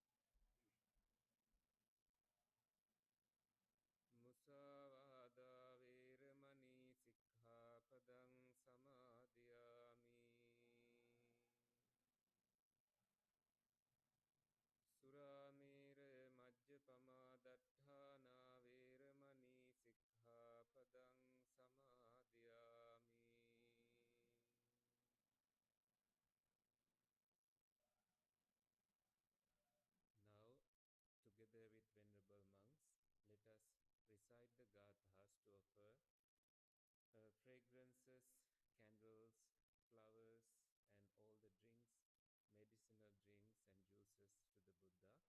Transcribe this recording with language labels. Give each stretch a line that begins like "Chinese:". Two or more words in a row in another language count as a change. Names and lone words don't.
Pali: Musāvādā veramani sikkhapadang samadhiyami. Suramera majjapama datthāna veramani sikkhapadang samadhiyami.
English: Now, together with venerable monks, let us recite the gathas to offer fragrances, candles, flowers, and all the drinks, medicinal drinks and juices to the Buddha.